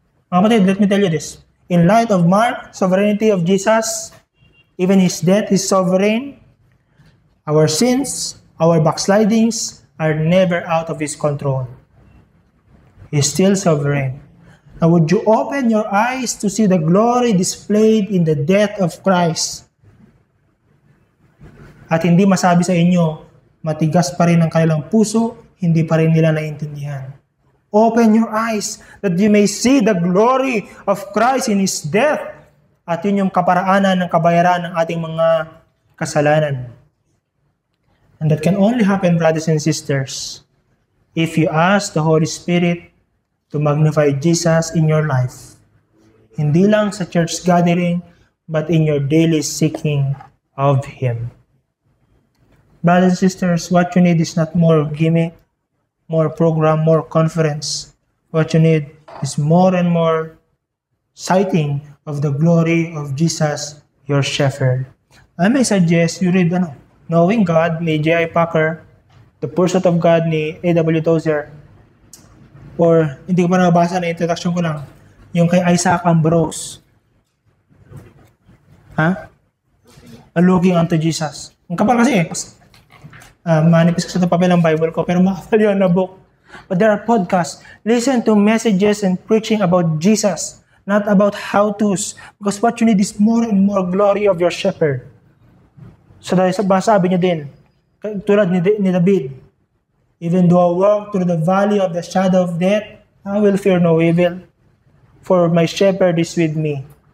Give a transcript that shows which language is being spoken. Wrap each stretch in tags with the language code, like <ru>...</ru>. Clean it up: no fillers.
<tl>Mga kapatid,</tl> <en>let me tell you this. In light of Mark, sovereignty of Jesus, even His death is sovereign. Our sins, our backslidings are never out of His control. He's still sovereign. Now, would you open your eyes to see the glory displayed in the death of Christ?</en> <tl>At hindi masabi sa inyo, matigas pa rin ang kanilang puso, hindi pa rin nila naiintindihan.</tl> <en>Open your eyes that you may see the glory of Christ in His death.</en> <tl>At yun yung kaparaanan ng kabayaran ng ating mga kasalanan.</tl> <en>And that can only happen, brothers and sisters, if you ask the Holy Spirit to magnify Jesus in your life.</en> <tl>Hindi lang sa</tl> <en>church gathering, but in your daily seeking of Him. Brothers and sisters, what you need is not more gimmick, more program, more conference. What you need is more and more sighting of the glory of Jesus, your shepherd. I may suggest you read Knowing God ni J.I. Packer, The Pursuit of God</en> <tl>ni A.W. Tozer, or hindi ko pa nabasa na introduction ko lang, yung kay Isaac Ambrose.</tl> <en>Looking unto Jesus.</en> <tl>Ang kapal kasi manipis ko sa papel ng Bible ko, pero makapal yun na book.</tl> <en>But there are podcasts. Listen to messages and preaching about Jesus, not about how-tos. Because what you need is more and more glory of your shepherd.</en> <tl>So dahil sabi niya din, tulad ni David,</tl> <en>even though I walk through the valley of the shadow of death, I will fear no evil, for my shepherd is with me.</en>